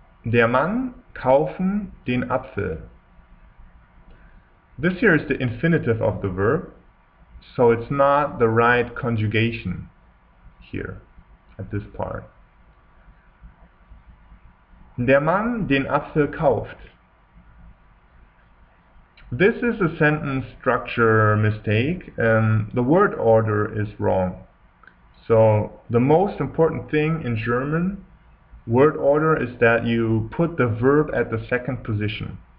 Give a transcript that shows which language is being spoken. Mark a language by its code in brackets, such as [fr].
[de] Der Mann kaufen den Apfel. [en] This here is the infinitive of the verb, so it's not the right conjugation here at this part. [de] Der Mann den Apfel kauft. [en] This is a sentence structure mistake. The word order is wrong. So the most important thing in German word order is that you put the verb at the second position.